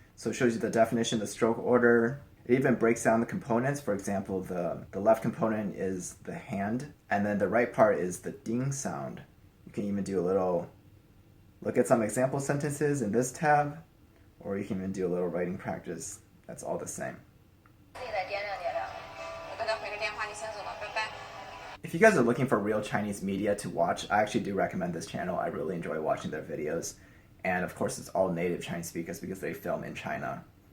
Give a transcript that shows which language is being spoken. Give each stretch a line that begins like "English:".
English: So it shows you the definition, the stroke order. It even breaks down the components. For example, the left component is the hand, and then the right part is the ding sound. You can even do a little, look at some example sentences in this tab, or you can even do a little writing practice. That's all the same.
Chinese: 自己再掂量掂量。我给他回个电话，你先走了，拜拜。
English: If you guys are looking for real Chinese media to watch, I actually do recommend this channel. I really enjoy watching their videos. And of course, it's all native Chinese speakers because they film in China.